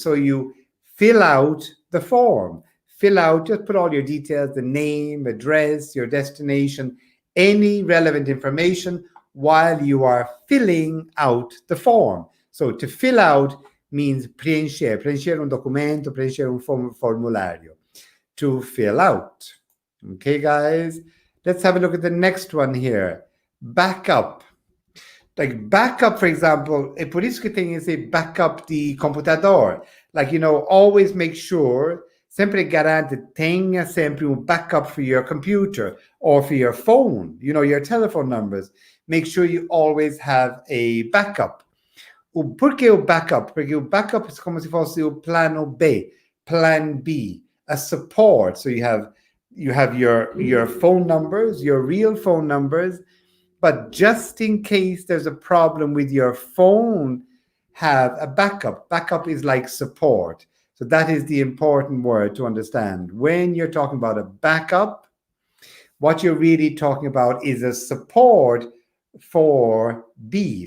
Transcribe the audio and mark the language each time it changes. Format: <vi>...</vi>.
<en>So you fill out the form. Fill out, just put all your details, the name, address, your destination, any relevant information while you are filling out the form. So to fill out means</en> <pt>preencher un documento, preencher un formulario.</pt> <en>To fill out. Okay, guys? Let's have a look at the next one here. Backup. Like backup, for example,</en> <pt>é por isso que tem esse backup de computador.</pt> <en>Like, you know, always make sure,</en> <pt>sempre garante, tenha sempre</pt> <en>backup for your computer or for your phone, you know, your telephone numbers. Make sure you always have a backup.</en> <pt>Por que o backup? Porque o backup é como se fosse o plano B,</pt> <en>plan B, a support. So you have your phone numbers, your real phone numbers, but just in case there's a problem with your phone, have a backup. Backup is like support. So that is the important word to understand. When you're talking about a backup, what you're really talking about is a support for B.</en>